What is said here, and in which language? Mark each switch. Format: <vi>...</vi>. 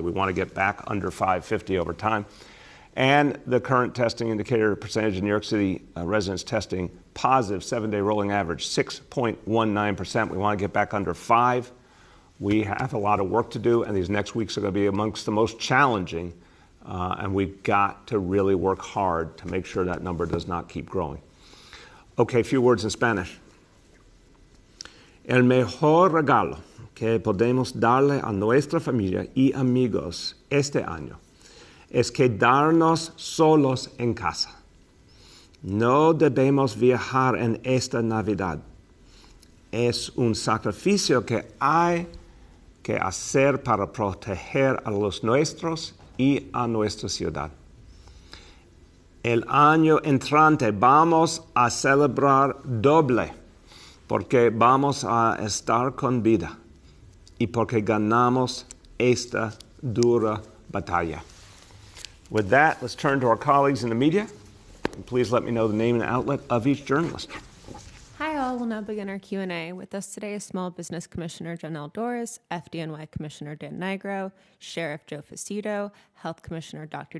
<en>We want to get back under 550 over time. And the current testing indicator percentage in New York City residents testing positive 7-day rolling average, 6.19%. We want to get back under 5. We have a lot of work to do, and these next weeks are going to be amongst the most challenging And we've got to really work hard to make sure that number does not keep growing. Okay, a few words in Spanish.</en> <es>El mejor regalo que podemos darle a nuestra familia y amigos este año es quedarnos solos en casa. No debemos viajar en esta Navidad. Es un sacrificio que hay que hacer para proteger a los nuestros y a nuestra ciudad. El año entrante vamos a celebrar doble porque vamos a estar con vida y porque ganamos esta dura batalla.</es> <en>With that, let's turn to our colleagues in the media. And please let me know the name and outlet of each journalist. Hi all, we'll now begin our Q&A. With us today is Small Business Commissioner Janelle Doris, FDNY Commissioner Dan Nigro, Sheriff Joe Faceto, Health Commissioner Dr.</en>